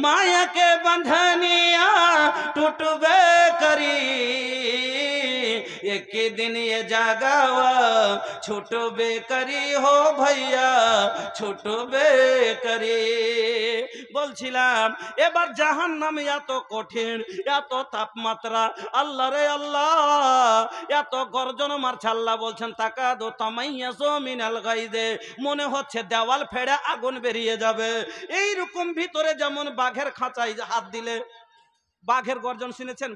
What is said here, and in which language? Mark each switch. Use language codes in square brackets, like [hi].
[bho] माया के बंधनिया टूटबे करी। एक दिन ये जागावा छुटबे करी हो भैया, छुटबे करी। [bn] বলছিলাম এবার জাহান্নাম এত কঠিন, এত তাপমাত্রা, আল্লাহ রে আল্লাহ, এত গর্জন মারছে। আল্লাহ বলছেন [ar] তাকাদু তামাইয়াজু মিনাল গাইজে, [bn] মনে হচ্ছে দেওয়াল ফেড়ে আগুন বেরিয়ে যাবে। এই রকম ভিতরে যেমন বাঘের খাঁচায় হাত দিলে, বাঘের গর্জন শুনেছেন?